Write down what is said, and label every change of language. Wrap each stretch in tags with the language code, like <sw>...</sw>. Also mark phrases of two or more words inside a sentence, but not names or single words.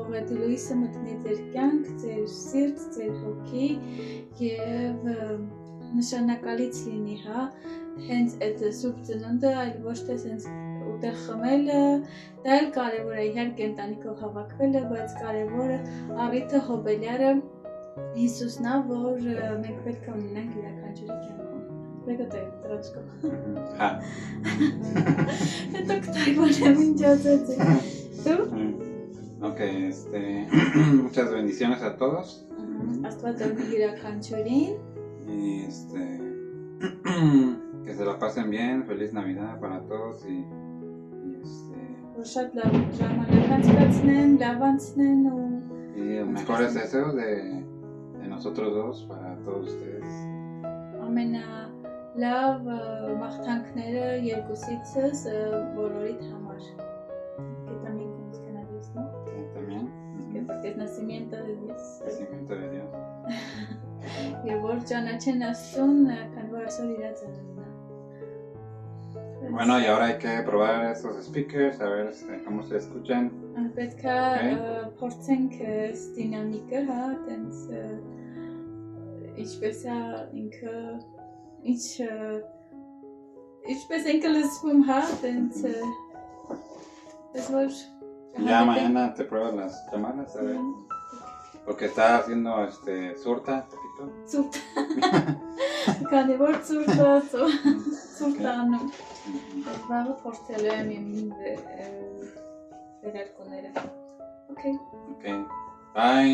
<hy>այդ Լուիսը մտնի ձեր կյանք, ձեր սիրտ, ձեր հոգի եւ նշանակալից լինի, հա, հենց այդ սուրբ ծնունդը, այլ ոչ թե հենց ուտել խմելը, դա էլ կարևոր է, իհարկե ընտանիքով հավաքվելը, բայց կարևորը առիթը հոբելյարը Հիսուսն է, որ մենք պետք է ունենանք յուրաքանչյուրի կյանքում։ Եկեք դրածկո։ Հա։ Это кто mijոցը։ Դու։</hy> <es>Okay, muchas bendiciones a todos.</es> <hy>Աստված օրհնի յուրաքանչյուրին։</hy> <es>Y que se la pasen bien, feliz Navidad para todos y</es> <hy>Շատ լավ ժամանակ անցկացնեն, լավ անցնեն ու</hy> <es>mejores deseos de nosotros dos para todos ustedes.</es> <hy>Ամենալավ մաղթանքները երկուսիցս բոլորիդ համար։</hy> <es>Que también conozcan a Dios, ¿no? También. Que porque es nacimiento de Dios. Nacimiento de Dios.</es> <hy>Եվ որ ճանաչեն Աստծուն, քանի որ այսօր իր ծնունդն է։</hy> <es>Bueno, y ahora hay que probar estos speakers, a ver cómo se escuchan.</es> <hy>Պետք է փորձենք դինամիկը, հա, տենց ինչպես է ինքը ինչպես ինքը լսվում, հա, տենց որ</hy> <es>Ya mañana te pruebas las llamadas, a ver. Porque está haciendo surta, poquito. Surta.</es> <hy>Քանի որ surta-անում։ Բաղը փորձելու եմ իմ վերարկուները։ Okay.</hy> <en>Okay. Bye.</en>